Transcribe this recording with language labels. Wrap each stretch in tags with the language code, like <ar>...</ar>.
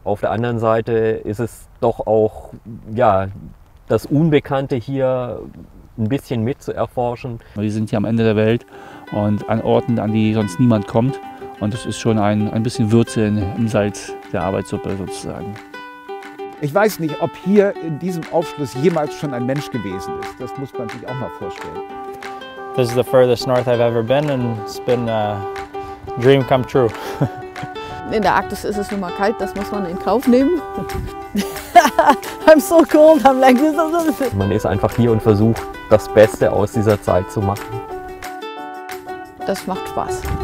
<de>Auf der anderen Seite ist es doch auch ja, das Unbekannte hier ein bisschen mit zu erforschen. Wir sind hier am Ende der Welt und an Orten, an die sonst niemand kommt. Und das ist schon ein bisschen Würze im Salz der Arbeitssuppe sozusagen. Ich weiß nicht, ob hier in diesem Aufschluss jemals schon ein Mensch gewesen ist. Das muss man sich auch mal vorstellen.</de> <en>This is the furthest north I've ever been and it's been a dream come true.</en> <de>In der Arktis ist es nun mal kalt, das muss man in Kauf nehmen.</de> <en>I'm so cold, I'm like this.</en> <de>Man ist einfach hier und versucht, das Beste aus dieser Zeit zu machen. Das macht Spaß.</de>